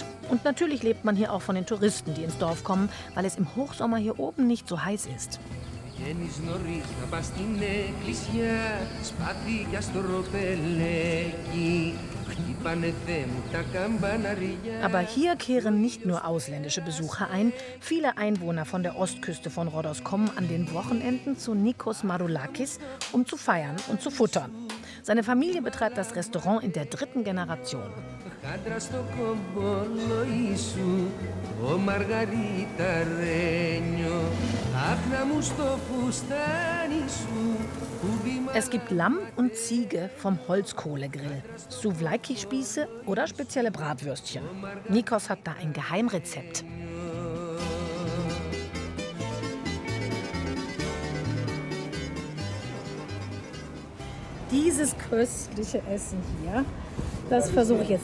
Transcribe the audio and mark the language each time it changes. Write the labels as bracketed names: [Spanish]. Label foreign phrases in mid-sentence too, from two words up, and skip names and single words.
[German] Und natürlich lebt man hier auch von den Touristen, die ins Dorf kommen, weil es im Hochsommer hier oben nicht so heiß ist. [Greek] Βγαίνεις νωρίς να πας στην εκκλησιά, σπαθιά στο ροπελέκι, χτύπανε Θεέ μου τα καμπαναριά. [German] Aber hier kehren nicht nur ausländische Besucher ein. Viele Einwohner von der Ostküste von Rhodos kommen an den Wochenenden zu Nikos Maroulakis, um zu feiern und zu futtern. Seine Familie betreibt das Restaurant in der 3. Generation. [Greek] Χάντρα στο κομπολόι σου, ο Μαργαριταρένιο, άχνα μου στο φουστάνι σου. [German] Es gibt Lamm und Ziege vom Holzkohlegrill, Souvlaki-Spieße oder spezielle Bratwürstchen. Nikos hat da ein Geheimrezept. Dieses köstliche Essen hier, das versuche ich jetzt.